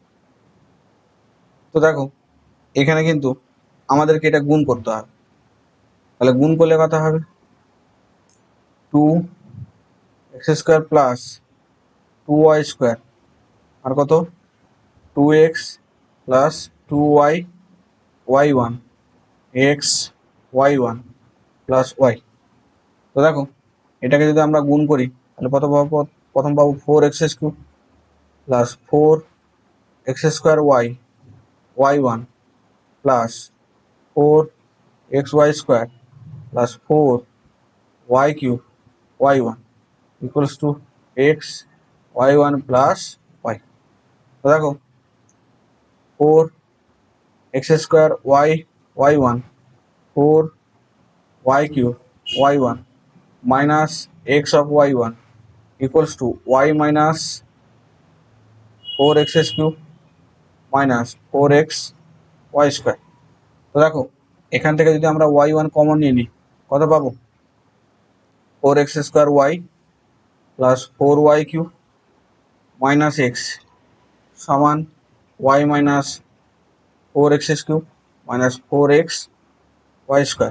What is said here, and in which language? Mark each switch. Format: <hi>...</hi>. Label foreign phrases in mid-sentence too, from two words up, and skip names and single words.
<bn>তো দেখো এখানে কিন্তু আমাদেরকে এটা গুণ করতে হবে। তাহলে গুণ করলে কত হবে?</bn> <en>2x square plus 2y square</en> <bn>আর কত?</bn> <en>2x plus 2y y1 x y1 plus y.</en> <bn>তো দেখো এটাকে যদি আমরা গুণ করি তাহলে কত পাবো? প্রথম পাবো</bn> <en>4x cube plus 4x square y1 plus 4xy square plus 4y cube y1 equals to x y1 plus y.</en> <bn>তো দেখো</bn> <en>4x square y1 4y cube y1 minus x of y1 equals to y minus 4x cube minus 4x y square.</en> <bn>তো দেখো এখান থেকে যদি আমরা y1 কমন নিয়ে নিই কত পাবো?</bn> <en>4x square y plus 4y cube minus x সমান y minus 4x cube minus 4x y square।</en>